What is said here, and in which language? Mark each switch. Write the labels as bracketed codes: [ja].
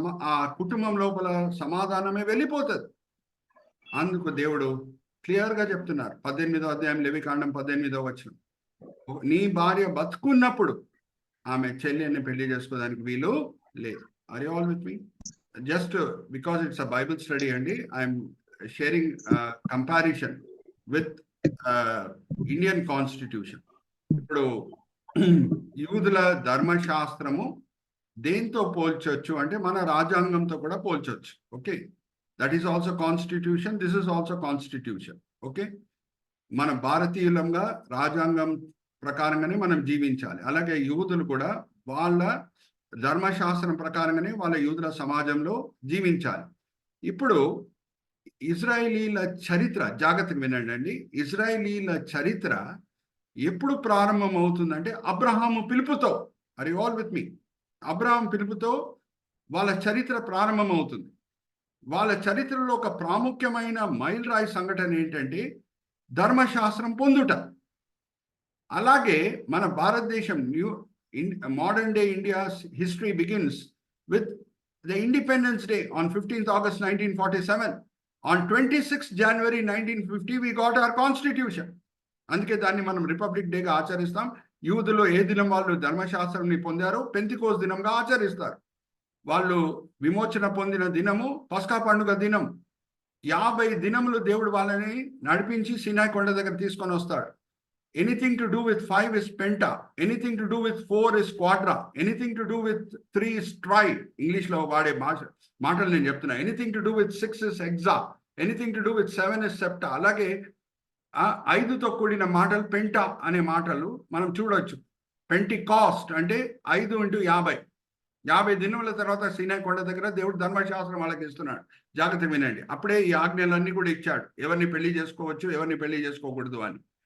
[te] ఆ కుటుంబం లోపల సమాధానమే వెళ్ళిపోతుంది. అందుకు దేవుడు క్లియర్గా చెప్తున్నారు. 18వ అధ్యాయం లెవికాండం 18వ వచనం. నీ భార్య బతుకున్నప్పుడు ఆమె చెల్లెల్ని పెళ్లి చేసుకోవడానికి వీలు లేదు. [en] Are you all with me? Just because it's a Bible study, Andy, I'm sharing comparison with Indian Constitution. [te] ఇప్పుడు యూదుల ధర్మశాస్త్రము దేంతో పోల్చొచ్చు అంటే మన రాజ్యాంగంతో కూడా పోల్చొచ్చు. [en] Okay, that is also constitution, this is also constitution. [te] Okay, మన భారతీయులంగా రాజ్యాంగం ప్రకారంగానే మనం జీవించాలి. అలాగే యూదులు కూడా వాళ్ళ ధర్మశాస్త్రం ప్రకారంగానే వాళ్ళ యూదుల సమాజంలో జీవించాలి. ఇప్పుడు ఇజ్రాయేలీల చరిత్ర జాగ్రత్తగా వినండి అండి. ఇజ్రాయేలీల చరిత్ర ఎప్పుడు ప్రారంభం అవుతుందంటే అబ్రహాము పిలుపుతో. Are you all with మీ? Abraham పిలుపుతో వాళ్ళ చరిత్ర ప్రారంభం అవుతుంది. వాళ్ళ చరిత్రలో ఒక ప్రాముఖ్యమైన మైలురాయి సంఘటన ఏంటంటే ధర్మశాస్త్రం పొందుట. అలాగే మన భారతదేశం [en] modern day India's history begins with the Independence Day on 15th August 1947. On 26th January 1950 we got our constitution. [te] అందుకే దాన్ని మనం రిపబ్లిక్ డేగా ఆచరిస్తాం. యూదులో ఏ దినం వాళ్ళు ధర్మశాస్త్రాన్ని పొందారో పెంతికోస్ దినంగా ఆచరిస్తారు. వాళ్ళు విమోచన పొందిన దినము పస్కా పండుగ దినం. 50 దినములు దేవుడు వాళ్ళని నడిపించి సినాయి కొండ దగ్గర తీసుకొని వస్తాడు. [en] Anything to do with 5 is penta. Anything to do with 4 is quadra. Anything to do with 3 is tri. [te] English lo vaade maatalu nenu cheptuna. [en] Anything to do with 6 is hexa. Anything to do with 7 is septa. [te] Alage 5 తో కూడిన మాటలు పెంటా అనే మాటలు మనం చూడొచ్చు. Pentecost అంటే 5 × 50. 50 దినముల తర్వాత సీనాయి కొండ దగ్గర దేవుడు ధర్మశాస్త్రం వాళ్ళకి ఇస్తున్నాడు. జాగ్రత్తగా వినండి. అప్పుడే ఈ ఆజ్ఞలన్నీ కూడా ఇచ్చాడు, ఎవరిని పెళ్లి చేసుకోవచ్చు, ఎవరిని పెళ్లి చేసుకోకూడదు అని.